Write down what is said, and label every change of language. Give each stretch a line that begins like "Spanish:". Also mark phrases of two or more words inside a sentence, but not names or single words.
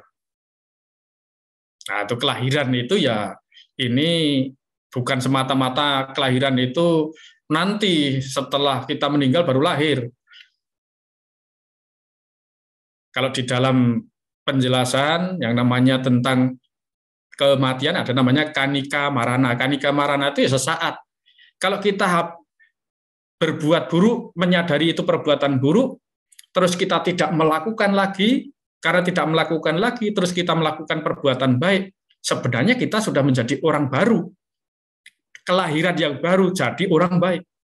Indonesian: Nah, itu kelahiran itu ya, ini bukan semata-mata kelahiran itu nanti setelah kita meninggal baru lahir. Kalau di dalam penjelasan yang namanya tentang kematian ada namanya
Pali: kanika marana. Kanika marana
Indonesian: itu ya sesaat. Kalau kita berbuat buruk, menyadari itu perbuatan buruk, terus kita tidak melakukan lagi, karena tidak melakukan lagi, terus kita melakukan perbuatan baik, sebenarnya kita sudah menjadi orang baru. Kelahiran yang baru, jadi orang baik.